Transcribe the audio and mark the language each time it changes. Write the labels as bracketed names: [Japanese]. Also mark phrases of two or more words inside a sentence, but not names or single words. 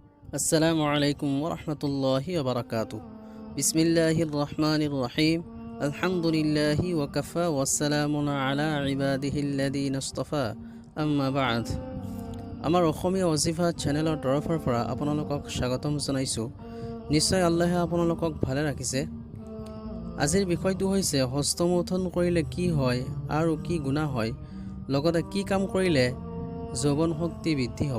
[Arabic] السلام عليكم ورحمة الله وبركاته. بسم الله الرحمن الرحيم. الحمد لله وكفى وسلام على عباده الذين اصطفى. أما بعد. [Assamese] আমাৰ অসমীয়া অজিফা চেনেলৰ তৰফৰ পৰা আপোনালোকক স্বাগতম জনাইছোঁ। নিশ্চয় আল্লাহে আপোনালোকক ভালে ৰাখিছে। আজিৰ বিষয়টো হৈছে হস্তমৈথুন কৰিলে কি হয় আৰু কি গুনাহ হয়, লগতে কি কাম কৰিলে যৌৱন শক্তি বৃদ্ধি হ'ব।